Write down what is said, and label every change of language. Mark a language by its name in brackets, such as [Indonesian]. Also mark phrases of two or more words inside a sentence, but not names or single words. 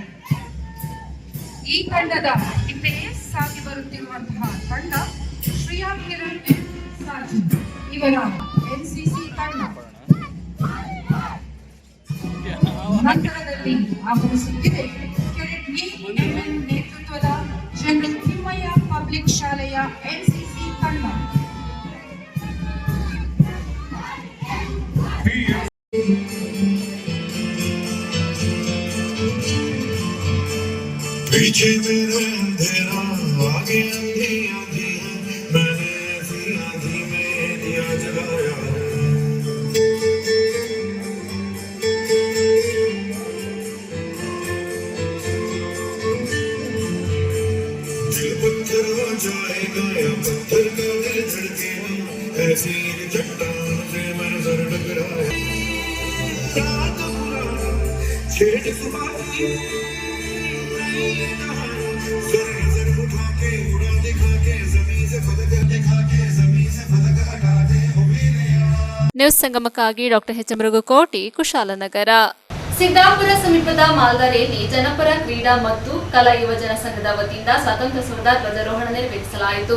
[Kannada] ಈ ತಂಡದ ಹಿಂದೆ ಸಾಗಿ ಬರುತ್ತಿರುವಂತಹ ತಂಡ ಶ್ರೇಯಾ ಕಿರಣ್ ಸಾಜಿ ಇವರ ಎನ್ಸಿಸಿ ತಂಡ. ನಂತರದಲ್ಲಿ ಆಗಮಿಸುತ್ತಿದೆ ಕೆಡೆಟ್ ಎಎಂಎನ್ ನೇತೃತ್ವದ ಜನರಲ್ ತಿಮ್ಮಯ್ಯ ಪಬ್ಲಿಕ್ ಶಾಲೆಯ ಎನ್ಸಿಸಿ ತಂಡ. [Hindi] पीछे मेरा अंधेरा आगे अंधी आंधी मैंने ऐसी आंधी में दिया जलाया दिल पत्थर हो जाएगा या पत्थर का दिल धड़केगा ऐसी चट्टान से मैं सर टकराया रात बुरा छेड़ सुहानी [Kannada] ನ್ಯೂಸ್ ಸಂಗಮಕ್ಕಾಗಿ ಡಾಕ್ಟರ್ ಎಚ್ ಮೃಗುಕೋಟಿ, ಕುಶಾಲನಗರ. ಸಿದ್ದಾಪುರ ಸಮೀಪದ ಮಾಲ್ದಾರಿಯಲ್ಲಿ ಜನಪರ ಕ್ರೀಡಾ ಮತ್ತು ಕಲಾ ಯುವಜನ ಸಂಘದ ವತಿಯಿಂದ ಸ್ವಾತಂತ್ರ್ಯೋತ್ಸವದ ಧ್ವಜಾರೋಹಣ ನೆರವೇರಿಸಲಾಯಿತು.